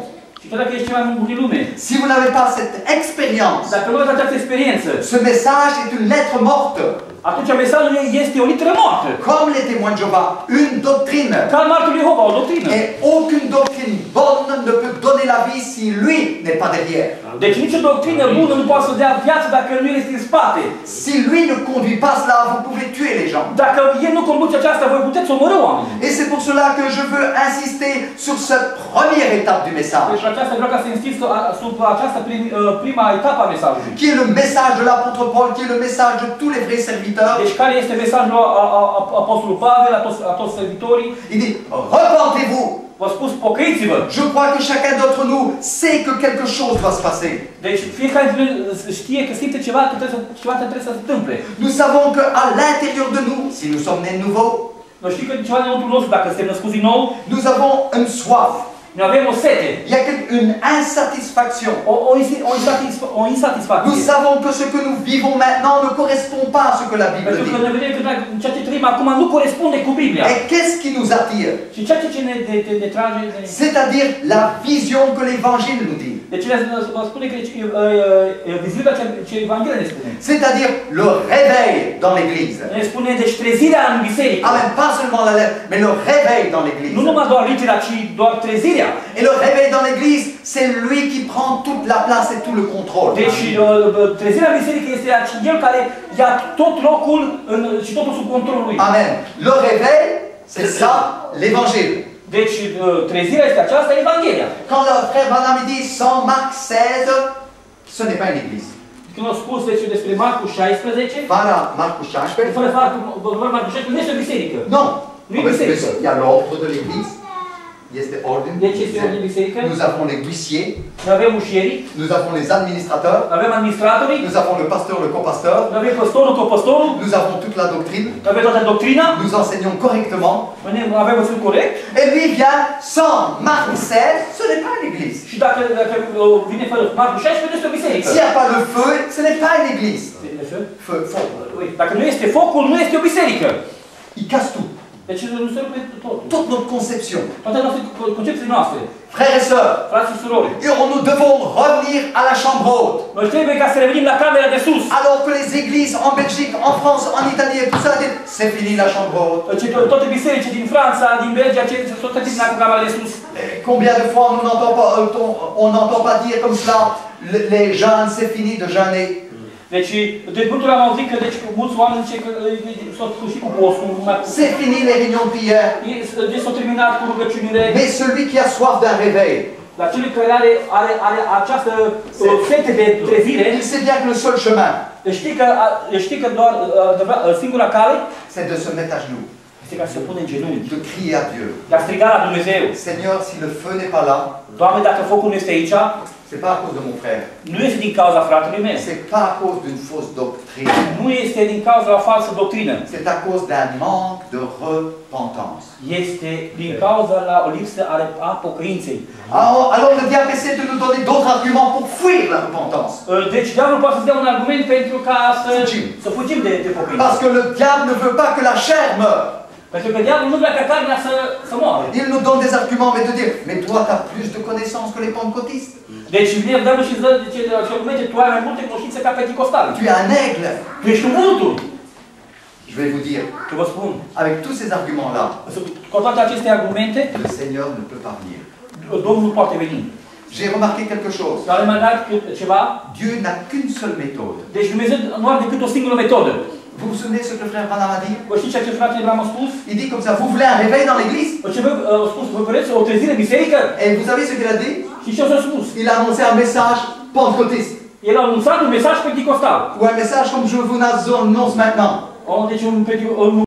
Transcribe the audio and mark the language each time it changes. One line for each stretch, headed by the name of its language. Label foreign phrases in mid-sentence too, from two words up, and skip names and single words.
French: Si vous n'avez pas cette expérience, ce message est une lettre morte. Comme les témoins de Jéhovah, une doctrine. Et aucune doctrine bonne ne peut donner la vie si lui n'est pas derrière.
Romanian: Deci nicio doctrină bună nu poate să dea viață dacă nu este în spate.
French: Si lui ne conduit pas cela, vous pouvez tuer les gens.
Romanian: Dacă el nu conduce aceasta, voi puteți omorî oamenii.
French: Et c'est pour cela que je veux insister sur cette première étape du message.
Romanian: Deci aceasta vreau ca să insist asupra aceasta prima etapă a mesajului.
French: Qui est le message de l'apôtre Paul, qui est le message de tous les vrais serviteurs.
Romanian: Deci care este mesajul apostolului Pavel, a toți servitorii?
French: Il dit repentez-vous.
Romanian: V-a spus pocăiți-vă.
French: Je crois que chacun d'entre nous sait que quelque chose doit se passer.
Romanian: Deci fiecare dintre noi știe că simte ceva, că ceva trebuie să se întâmple.
French: Nous savons que à l'intérieur de nous, si nous sommes nés nouveaux,
Romanian: noi știm că ceva dinăuntru nostru, dacă suntem născuți din nou,
French: nous avons une soif.
Romanian: Noi avem o sete.
French: Il y a une insatisfaction.
Romanian: O insatisfaction.
French: Nous savons que ce que nous vivons maintenant ne correspond pas à ce que la Bible dit.
Romanian: Pentru că noi vedem că ceea ce trăim acum nu corespunde cu Biblia.
French: Et qu'est-ce qui nous attire?
Romanian: Și ceea ce ne trage,
French: c'est-à-dire la vision que l'Évangile nous dit.
Romanian: Deci vă spune că viziunea ce Evanghelia ne spune.
French: C'est-à-dire le réveil dans l'Église.
Romanian: Ne spune deci trezirea în biserică.
French: Amen, pas seulement la lettre, mais le réveil dans l'Église.
Romanian: Nu numai doar litera, ci doar trezirea.
French: Et le réveil dans l'église, c'est lui qui prend toute la place et tout le contrôle.
Romanian: Deci trezirea bisericii este cel care ia tot locul și totul sub controlul lui. Amen.
French: Le réveil, c'est ça l'évangile.
Romanian: Deci trezirea este aceasta Evanghelia.
French: Quand le frère Branham dit sans Marc 16, ce n'est pas une église.
Romanian: Când a spus despre Marcu 16, voilà, Marcu 16. Fără Marcu 16 nu este o biserică. Non. Nu e biserică.
French: Il y a l'ordre de l'église. Nous avons les huissiers, nous avons les administrateurs, nous avons le pasteur, le copasteur, nous avons toute la doctrine, nous enseignons correctement, et lui vient sans Marc 16, ce n'est pas une église. S'il n'y a pas le feu, ce n'est pas une église. Il casse tout.
Romanian: Deci nu se rupe totul.
French: Toute notre conception.
Romanian: Toate concepțiile noastre.
French: Frères et sœurs, et nous devons revenir à la chambre haute.
Romanian: Noi trebuie ca să revenim la camera de sus.
French: Alors que les églises en Belgique, en France, en Italie et tout ça, c'est fini la chambre haute.
Romanian: Toate bisericile din Franța, din Belgia, tot terminat cu camera de sus.
French: Combien de fois on n'entend pas dire comme cela, les jeûnes, c'est fini de jeûner.
Romanian: Deci, de multe ori am auzit că mulți oameni zice că s-au sfârșit cu postul.
French: C'est fini les réunions de prière.
Romanian: Deci s-au terminat cu rugăciunile.
French: Mais celui qui a soif d'un réveil,
Romanian: dar celui care are această sete de trezire,
French: il sait bien que le seul chemin,
Romanian: știi că doar singura cale,
French: c'est de se mettre à genoux.
Romanian: Este ca să se pune în genunchi.
French: De crier à Dieu.
Romanian: De a striga la Dumnezeu.
French: Seigneur, si le feu n'est pas là,
Romanian: Doamne, dacă focul nu este aici,
French: c'est pas à cause de mon frère.
Romanian: Nu este din cauza fratelui meu.
French: C'est pas à cause d'une fausse doctrine.
Romanian: Nu este din cauza o falsă doctrină.
French: C'est à cause d'un manque de repentance.
Romanian: Este din cauza la o lipsă a pocăinței.
French: Alors le diable essaie de nous donner d'autres arguments pour fuir la repentance.
Romanian: Deci diavolul poate să dea un argument pentru ca să fugim de pocăință.
French: Parce que le diable ne veut pas que la chair meure.
Romanian: Pentru că diavolul nu vrea ca carnea să moară.
French: Il nous donne des arguments, mais de dire, mais toi tu as plus de connaissances que les pentecôtistes.
Romanian: Deci vine diavolul și dă argumente, tu ai mai multe cunoștințe ca penticostali.
French: Tu es un aigle.
Romanian: Tu ești un vultur.
French: Je vais vous dire,
Romanian: vă spun,
French: avec tous ces arguments-là,
Romanian: cu toate aceste argumente,
French: le Seigneur ne peut pas venir.
Romanian: Domnul nu poate veni.
French: J'ai remarqué quelque chose. Dieu n'a qu'une seule méthode.
Romanian: Deci Dumnezeu nu are decât o singură metodă.
French: Vous vous souvenez ce que le frère Branham a dit? Il dit comme ça, vous voulez un réveil dans l'église? Et vous savez ce qu'il a dit? Il a annoncé un message pentecôtiste. Ou un message comme je vous annonce maintenant.